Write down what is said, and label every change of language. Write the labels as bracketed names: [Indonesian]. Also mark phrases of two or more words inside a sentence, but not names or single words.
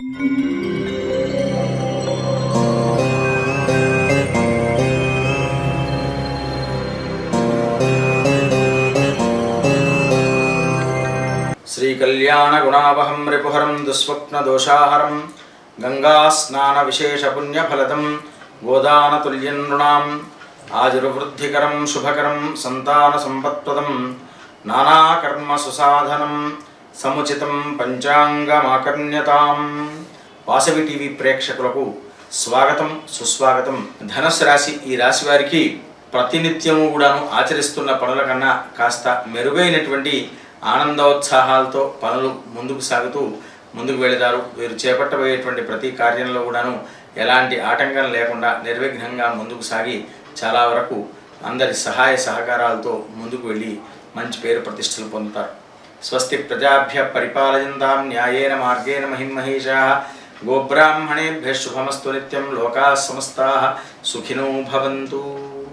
[Sanskrit] श्रीकल्याणगुणावहं रिपुहरं दुःस्वप्नदोषाहरं गङ्गास्नानविशेषपुण्यफलदं गोदानतुल्यं नृणाम् आयुर्वृद्धिकरं शुभकरं सन्तानसम्पत्प्रदं नानाकर्मसुसाधनं समुचितं పంచాంగమాకర్ణ్యతాం. [Telugu] వాసవి టీవీ ప్రేక్షకులకు స్వాగతం సుస్వాగతం. ధనుస్సు రాశి ఈ రాశి వారికి ప్రతినిత్యము కూడాను ఆచరిస్తున్న పనుల కన్నా కాస్త మెరుగైనటువంటి ఆనందోత్సాహాలతో పనులు ముందుకు సాగుతూ ముందుకు వెళతారు. వీరు చేపట్టబోయేటువంటి ప్రతి కార్యంలో కూడాను ఎలాంటి ఆటంకం లేకుండా నిర్విఘ్నంగా ముందుకు సాగి చాలా వరకు అందరి సహాయ సహకారాలతో ముందుకు వెళ్ళి మంచి పేరు ప్రతిష్టలు పొందుతారు. [Sanskrit] స్వస్తి ప్రజాభ్య పరిపాలయంతాం న్యాయేన మార్గేణ మహిమహేషాః గోబ్రాహ్మణేభ్యః శుభమస్తు నిత్యం. లోకాః సమస్తాః సుఖినో భవంతు.